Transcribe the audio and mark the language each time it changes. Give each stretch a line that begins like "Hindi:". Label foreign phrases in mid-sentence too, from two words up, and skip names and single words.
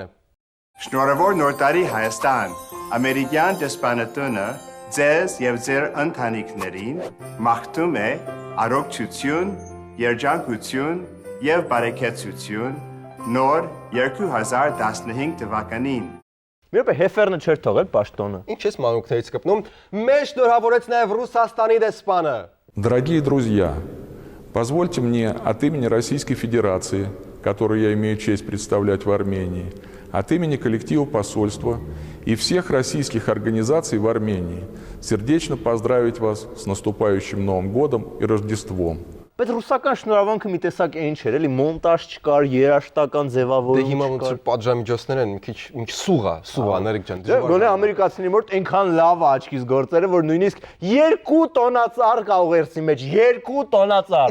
Armenian: Շնորհավոր նոր տարի Հայաստան։ Ամերիկյան դեսպանատունը ձեզ եւ ձեր ընտանիքներին մաղթում է առողջություն, երջանկություն եւ բարեկեցություն նոր 2015 թվականին։ Մի րոպե Հեֆերնը չէր թողել պաշտոնը։ Ինչ ես մանուկներից կպնում։ Մեզ շնորհավորեց նաեւ Ռուսաստանի десպանը։
Russian: Дорогие друзья, позвольте мне от имени Российской Федерации который я имею честь представлять в Армении, от имени коллектива посольства и всех российских организаций в Армении сердечно поздравить вас с наступающим Новым годом и Рождеством.
Armenian: Բայց ռուսական շնորհավորանքը մի տեսակ այն չէր, էլի մոնտաժ չկար, երաժշտական Դե ձևավորում հիմա ոնց չկար։ որ պատժամիջոցներ են, մի քիչ սուղա, Նարեկ ջան, Դե գոնե ամերիկացիների մոտ այնքան լավ է աչքից գործերը, որ նույնիսկ 2 տոննա ծառ կա ուղերձի մեջ, 2 տոննա ծառ։